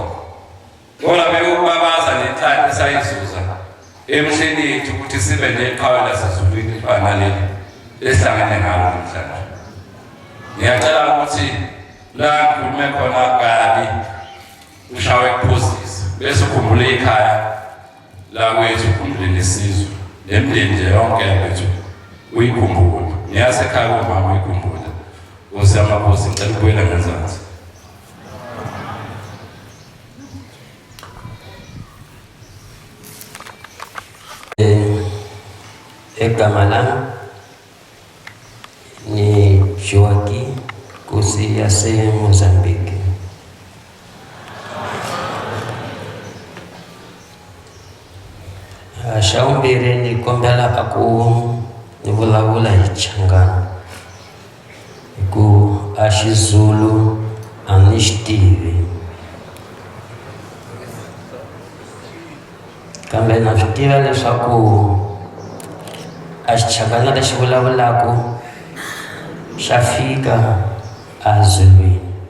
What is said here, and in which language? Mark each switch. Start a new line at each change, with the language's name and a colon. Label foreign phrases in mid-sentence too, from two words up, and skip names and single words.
Zulu: ngoba bekubabaza lenhlanhla sayizuza emhleni yethu ukuthi sibe neqhawe lasezulwini ifana leli esihlangene ngalo namhlanje ngiyacela ukuthi la kume khona kabi ushawe kuphosisa bese ukhumbule ekhaya la kwethu ukhumbule nesizwe nemndeni nje yonke yethu uyikhumbule ngiyasekhaya kumama uyikhumbule Nkosi yamakhosi ngicela ukubuyela ngenzansi egama lami ni Joaquim Nkosi yase-Mozambique.
Tsonga: Xawumbirhi ni kombela ku ni vulavula hi Changana hi ku a Xizulu a ni xi tivi kambe na swi tiva leswaku a Xichangana lexi vulavulaka xa fika a Zuluwini.